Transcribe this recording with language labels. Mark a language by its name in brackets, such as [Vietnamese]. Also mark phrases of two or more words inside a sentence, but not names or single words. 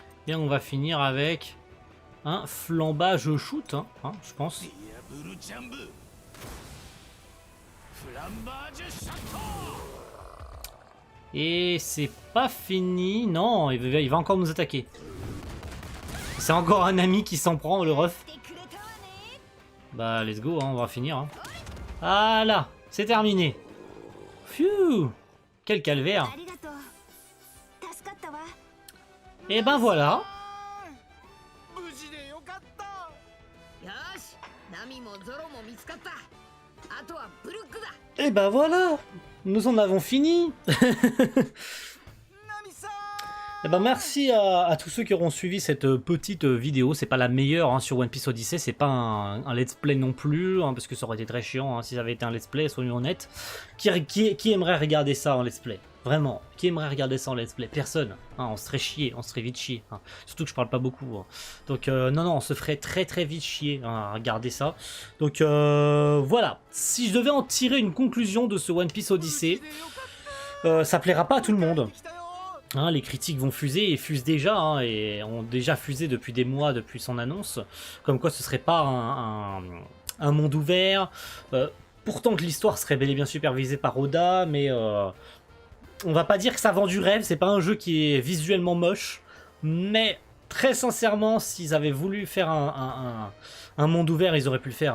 [French] Et on va finir avec un flambage shoot, hein, je pense. [Japanese] ディアブルジャンブフランバージュシャット [French] Et c'est pas fini. Non, il va encore nous attaquer. C'est encore un ami qui s'en prend, le ref. [Japanese] てくれたわね [French] Bah, [English] let's go, [French] hein, on va finir. Hein. Voilà, c'est terminé. Phew, quel calvaire. [Japanese] ありがとう助かったわ [French] Et ben voilà. [Japanese] 無事でよかったよしナミもゾロも見つかったあとはブルックだ [French] Et ben voilà. Nous en avons fini. [Japanese] ナミさん [French] Eh ben merci à tous ceux qui auront suivi cette petite vidéo. C'est pas la meilleure hein, sur One Piece Odyssey, c'est pas un [English] let's play [French] non plus, hein, parce que ça aurait été très chiant hein, si ça avait été un [English] let's play, [French] soyons honnêtes. Qui aimerait regarder ça en [English] let's play? [French] Vraiment, qui aimerait regarder ça en [English] let's play? [French] Personne, hein, on se ferait chier, on se ferait vite chier. Hein. Surtout que je parle pas beaucoup. Hein. Donc non, on se ferait très vite chier hein, à regarder ça. Donc voilà, si je devais en tirer une conclusion de ce One Piece Odyssey, ça plaira pas à tout le monde. Hein, les critiques vont fuser et fusent déjà, hein, et ont déjà fusé depuis des mois depuis son annonce, comme quoi ce serait pas un monde ouvert, pourtant que l'histoire serait bel et bien supervisée par Oda, mais on va pas dire que ça vend du rêve, c'est pas un jeu qui est visuellement moche, mais très sincèrement, s'ils avaient voulu faire un monde ouvert, ils auraient pu le faire.